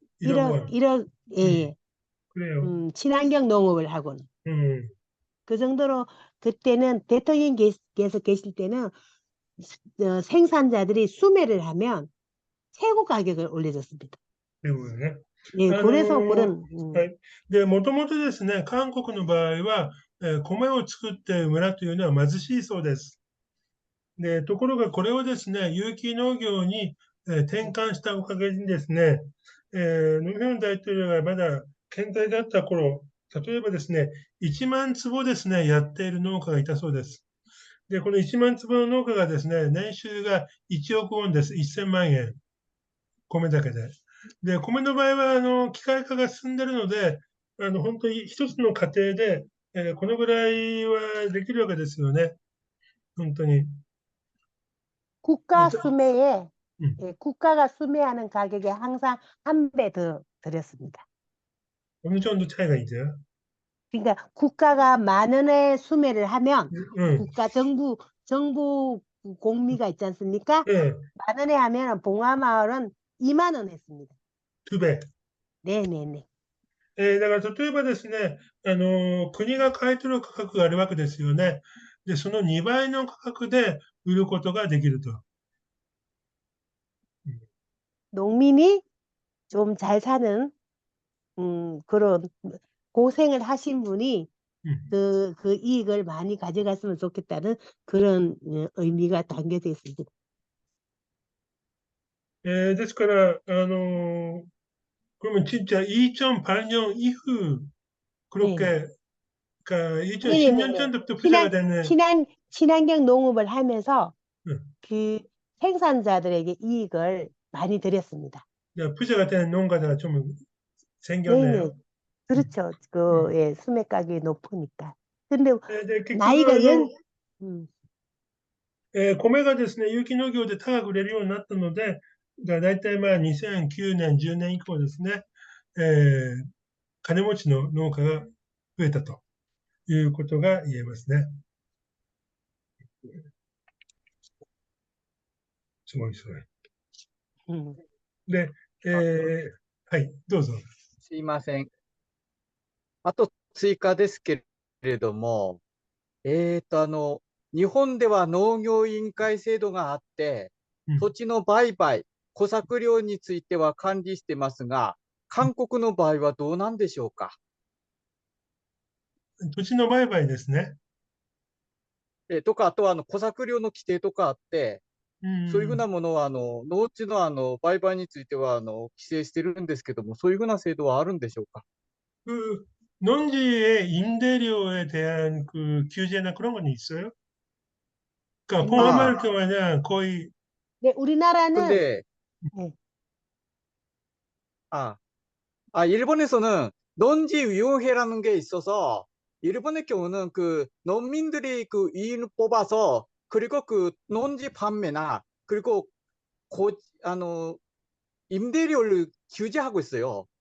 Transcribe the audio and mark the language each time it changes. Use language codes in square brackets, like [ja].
[ko] 1억 원. 1억, 예, 그래요. 친환경 농업을 하고는. 그 정도로 그때는 대통령께서 계실 때는 생산자들이 수매를 하면 최고 가격을 올려줬습니다. 그리고요. 예, 그래서 그런, [ja] はい。で、もともとですね、韓国の場合は、米を作っている村というのは貧しいそうです。で、ところがこれをですね、有機農業に、転換したおかげにですね、ノムヒョン大統領がまだ健在だった頃、例えばですね、1万坪ですね、やっている農家がいたそうです。で、この1万坪の農家がですね、年収が1億ウォンです。1000万円。米だけで。で、米の場合は、機械化が進んでるので、本当に一つの家庭で、このぐらいはできるわけですよね。本当に。 [ko] 국가 수매에 음. 국가가 수매하는 가격에 항상 한 배 더 들였습니다. 어느 정도 차이가 있어요? 그러니까 국가가 10,000원에 수매를 하면 응, 국가 정부 공미가 있지 않습니까? 예, 10,000원에 하면 봉화마을은 2만 원 했습니다. 2배. 네네네. [ja] だから例えばですね、国が買い取る価格があるわけですよね。で、その2倍の価格で売ることができると。うん [ko] 농민이 좀 잘 사는 그런 고생을 하신 분이 うん 그 이익을 많이 가져갔으면 좋겠다는 그런 의미가 담겨져 있습니다. ですから、그러면 진짜 2008년 이후 네. 그렇게, 그러니까 2010년 네네네. 전부터 부자가 되는, 친환경 농업을 하면서 응, 그 생산자들에게 이익을 많이 드렸습니다. 부자가 되는 농가가 좀 네네. 생겼네요. 음, 그렇죠. 음. 예, 수매 가격이 높으니까. 근데 네, 결국은, 나이가 음, [ja] 米がですね、有機農業で高く売れるようになったので、だいたいまあ2009年、10年以降ですね、えー金持ちの農家が増えたということが言えますね。すごい、すごい。 음, で、あ、はい、どうぞ。すいません。あと追加ですけれども、日本では農業委員会制度があって、うん、土地の売買、小作料については管理してますが、韓国の場合はどうなんでしょうか。土地の売買ですね。とか、あとは小作料の規定とかあって、うそういうふうなん、ものは農地の売買については規制してるんですけども、そういうふうな制度はあるんでしょうか。 [ko] 그 농지의 임대료에 대한 그 규제나 그런 건 있어요? 그러니까 있는데, 아, 포함할 경우에는 거의, 네, 우리나라는 근데 네, 아, 일본에서는 농지위원회라는 게 있어서 일본의 경우는 그 농민들이 그 이인을 뽑아서 그리고 그 농지 판매나 그리고 고, 임대료를 규제하고 있어요.